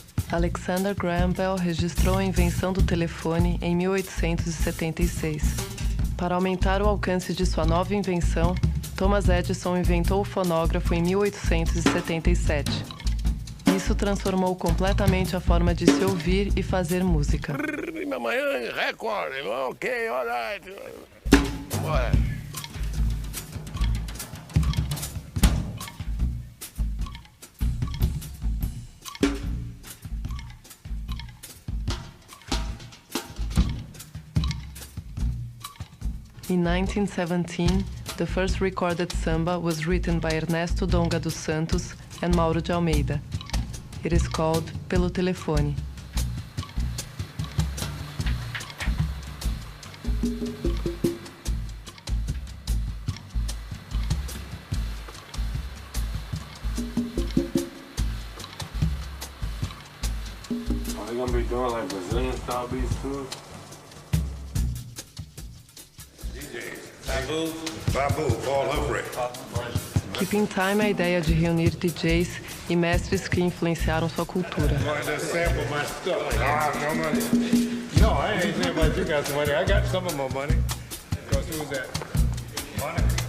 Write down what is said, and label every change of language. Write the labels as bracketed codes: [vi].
[pt] Alexander Graham Bell registrou a invenção do telefone em 1876. Para aumentar o alcance de sua nova invenção, Thomas Edison inventou o fonógrafo em 1877. Isso transformou completamente a forma de se ouvir e fazer música. Mamãe, [en] record, ok, alright. [pt] Bora. [en] In 1917, the first recorded samba was written by Ernesto Donga dos Santos and Mauro de Almeida. It is called Pelo Telefone. Are they gonna be doing like Brazilian style beats too? Babu, Humphrey. [pt] Keeping Time é a ideia de reunir DJs e mestres que influenciaram sua cultura. [en] No, I ain't saying about you got some money. I got some of my money. Because who was that? Money?